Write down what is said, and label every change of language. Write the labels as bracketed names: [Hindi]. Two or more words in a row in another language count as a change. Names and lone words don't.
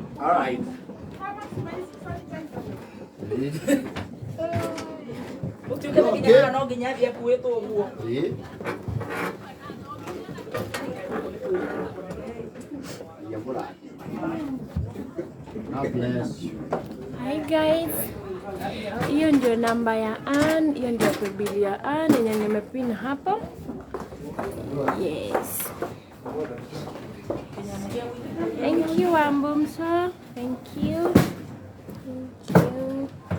[English] All right. God bless you. Hi guys. [Swahili] Hiyo ndio namba ya Ann, hiyo ndio biblia ya Ann yenye nimepin hapo. [English] Yes. Thank you Ambumso. Thank you. Thank you.